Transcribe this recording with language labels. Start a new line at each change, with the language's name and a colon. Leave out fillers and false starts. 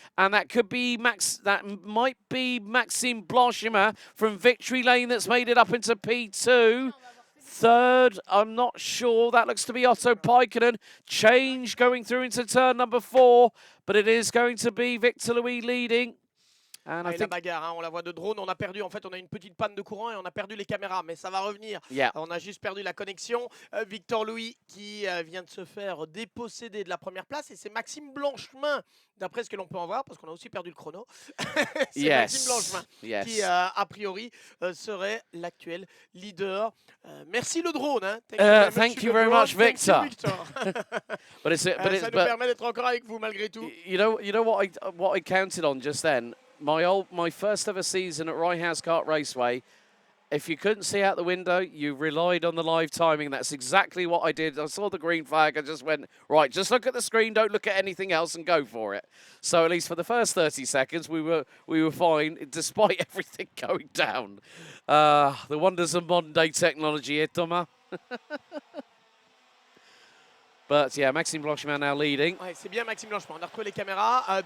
English: And that could be that might be Maxime Blanchemin from Victory Lane that's made it up into P2. Third, I'm not sure. That looks to be Otto Paikkonen. Change going through into turn number 4. But it is going to be Victor Louis leading.
French: Et la bagarre, hein, on la voit de drone, on a perdu, en fait on a une petite panne de courant et on a perdu les caméras, mais ça va revenir.
English: Yeah.
French: On a juste perdu la connexion. Victor Louis qui vient de se faire déposséder de la première place, et c'est Maxime Blanchemin, d'après ce que l'on peut en voir, parce qu'on a aussi perdu le chrono. C'est Maxime Blanchemin qui, a priori, serait l'actuel leader. Merci le drone. Hein.
English: Thank you very much, Victor. But
French: ça nous permet d'être encore avec vous malgré tout.
English: You know what I counted on just then? My first ever season at Rye House Kart Raceway, if you couldn't see out the window, you relied on the live timing. That's exactly what I did. I saw the green flag. I just went, right, just look at the screen. Don't look at anything else and go for it. So at least for the first 30 seconds, we were fine despite everything going down. The wonders of modern day technology, eh, Thomas? But yeah, Maxime Blanchemin now leading.
French: Ouais, c'est bien Maxime Blanchemin. On a retrouvé les caméras.